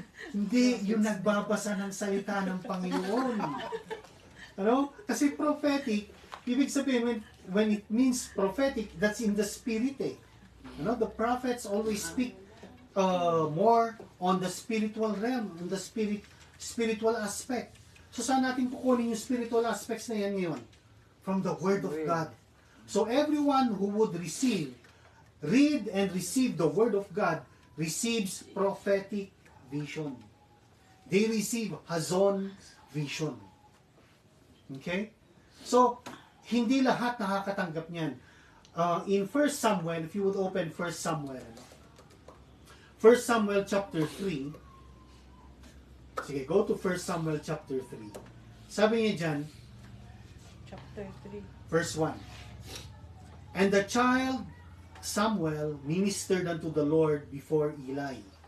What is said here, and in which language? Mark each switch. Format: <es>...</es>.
<tl>Hindi yung nagbabasa ng salita ng Panginoon.</tl> <en>Kasi prophetic,</en> <tl>ibig sabihin,</tl> <en>when it means prophetic, that's in the spirit eh. The prophets always speak more on the spiritual realm, on the spiritual aspect.</en> <tl>So saan natin kukunin yung spiritual aspects na yan ngayon?</tl> <en>From the Word of God. So everyone who would read and receive the Word of God, receives prophetic vision. They receive Hazon vision. Okay?</en> <tl>So, hindi lahat nakakatanggap niyan.</tl> <en>In 1 Samuel, if you would open 1 Samuel. 1 Samuel chapter 3. Sige, go to 1 Samuel chapter 3.</en> <tl>Sabi niya dyan,</tl> <en>Chapter 3. verse 1. And the child Samuel ministered unto the Lord before Eli.</en>